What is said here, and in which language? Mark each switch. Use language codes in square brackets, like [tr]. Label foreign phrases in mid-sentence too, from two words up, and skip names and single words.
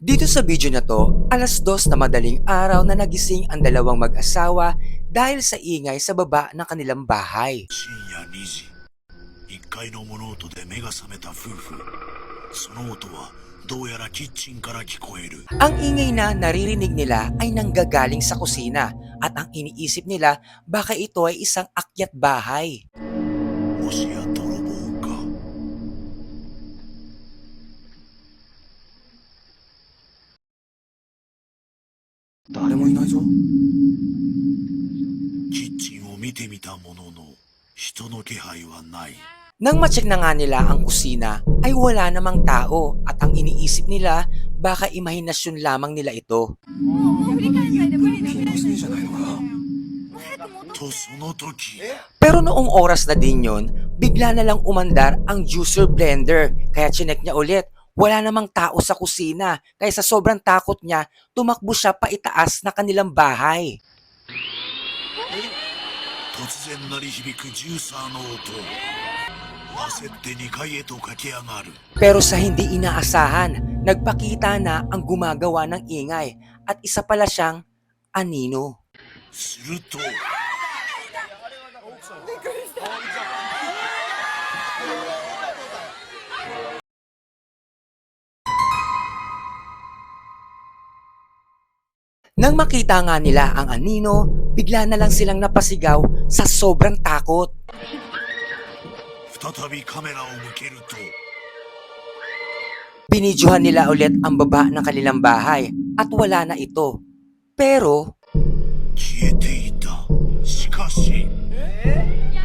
[tl] Dito sa video na to, 2:00 na madaling araw na nagising ang dalawang mag-asawa dahil sa ingay sa baba ng kanilang bahay. [ja] 深夜2時、1階の物音で目が覚めた夫婦。その音はどうやらキッチンから聞こえる。 [tl] Ang ingay na naririnig nila ay nanggagaling sa kusina at ang iniisip nila baka ito ay isang akyat bahay. [ja] もしや泥棒か。誰もいないぞ。キッチンを見てみたものの、人の気配はない。 [tl] Nang ma-check na nga nila ang kusina ay wala namang tao at ang iniisip nila baka imahinasyon lamang nila ito. [ja] 気のせいじゃないのか。とその時、 [tl] Pero noong oras na din yon, bigla na lang umandar ang juicer blender kaya chinek niya ulit. Wala namang tao sa kusina kaya sa sobrang takot niya, tumakbo siya pa itaas na kanilang bahay. [ja] 突然鳴り響くジューサーの音。焦って2階へと駆け上がる。 [tl] Pero sa hindi inaasahan, nagpakita na ang gumagawa ng ingay at isa pala siyang anino. [ja] すると、 [tl] Nang makita nga nila ang anino, bigla na lang silang napasigaw sa sobrang takot. [ja] 再びカメラを向けると、 [tl] Binidyohan nila ulit ang baba ng kanilang bahay at wala na ito. Pero [ja] 消えていた。しかし、